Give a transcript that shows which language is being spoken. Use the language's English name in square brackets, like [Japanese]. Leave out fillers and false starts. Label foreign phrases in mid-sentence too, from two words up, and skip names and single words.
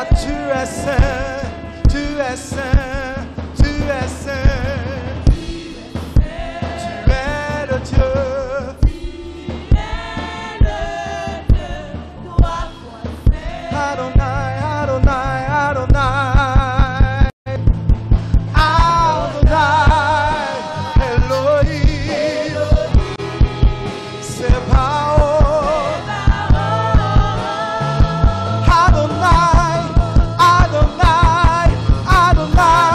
[French] Tu es saint, tu es saint, tu es saint. Tu es le Dieu. [Hebrew] אדוני, אדוני, אדוני. אדוני, אלוהים. צבאות. אדוני, אדוני, אדוני.